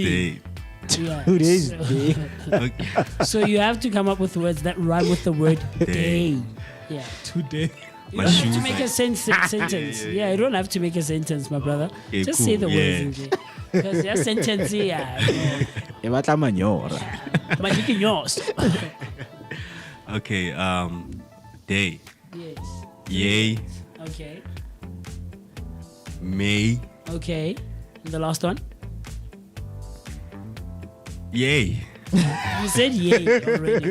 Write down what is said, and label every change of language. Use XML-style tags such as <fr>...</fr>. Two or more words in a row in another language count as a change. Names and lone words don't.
<en>day. Yeah. Today's So- day. Okay. So you have to come up with words that rhyme with the word day. Yeah. Today. You My don't have to shoes make are- a sentence. Yeah, you don't have to make a sentence, my brother. Okay, Just cool. say the Yeah. words. Because your sentence, yeah.</en> <nso>E batla manyora. Madikinyos.</nso> <en>Okay. Day. Yes. Yay. Okay. May. Okay. And the last one? Yay. You said yay already.</en>